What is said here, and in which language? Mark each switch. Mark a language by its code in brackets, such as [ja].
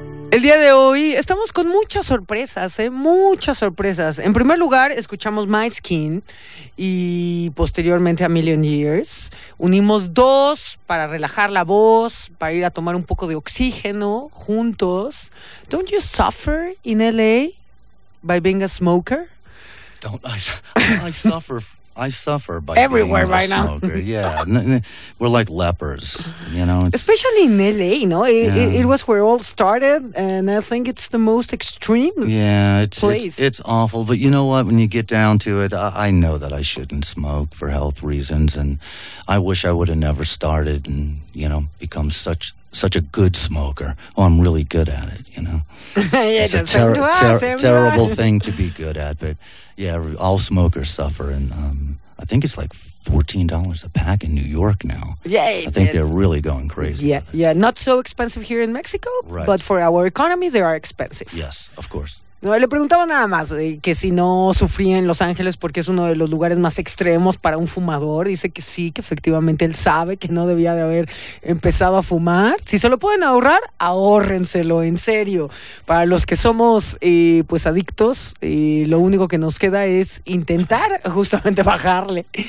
[es] El día de hoy estamos con muchas sorpresas, muchas sorpresas. En primer lugar, escuchamos My Skin y posteriormente A Million Years. Unimos dos para relajar la voz, para ir a tomar un poco de oxígeno juntos. [en] Don't you suffer in LA by being a smoker? Don't I suffer. I suffer by everywhere being a right smoker. Now. Yeah, we're like lepers, you know. It's, especially in LA, you know, it was where it all started, and I think it's the most extreme. Yeah, it's awful. But you know what? When you get down to it, I know that I shouldn't smoke for health reasons, and I wish I would have never started, and you know, become such a good smoker. Oh, I'm really good at it, you know. Yeah, it's a terrible thing to be good at, but yeah, all smokers suffer, and I think it's like $14 a pack in New York now. Yay! I think they're really going crazy. Yeah, yeah, not so expensive here in Mexico, right. But for our economy, they are expensive. Yes, of course. [es] No, le preguntaba nada más que si no sufría en Los Ángeles porque es uno de los lugares más extremos para un fumador. Dice que sí, que efectivamente él sabe que no debía de haber empezado a fumar. Si se lo pueden ahorrar, ahórrenselo, en serio. Para los que somos pues adictos, lo único que nos queda es intentar justamente bajarle.